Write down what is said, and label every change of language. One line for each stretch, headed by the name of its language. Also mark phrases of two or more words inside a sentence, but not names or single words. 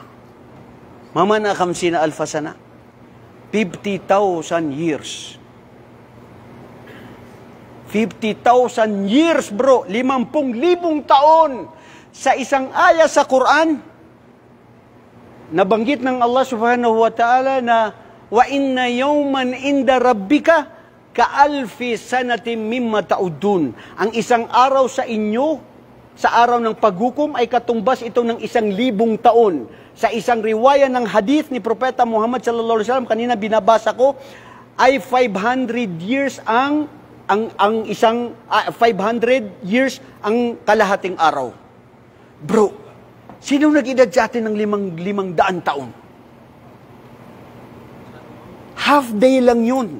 Filipino: Mama na 50,000 sana? 50,000 years.
English: 50,000 years, bro.
Filipino: 50,000 taon. Sa isang aya sa Quran, nabanggit ng Allah
Arabic: سبحانه وتعالى
Filipino: na
Arabic: وإن يوما عند ربك كألف سنة مما تعدون.
Filipino: Ang isang araw sa inyo, sa araw ng paghukom, ay katumbas ito ng 1,000 taon. Sa isang riwaya ng hadith ni Propeta Muhammad
Arabic: صلى الله عليه وسلم,
Filipino: kanina binabasa ko, ay 500 years ang 500 years ang kalahating araw. Bro, sino nag-edad sa atin ng 500 taon?
English: Half day
Filipino: lang yun.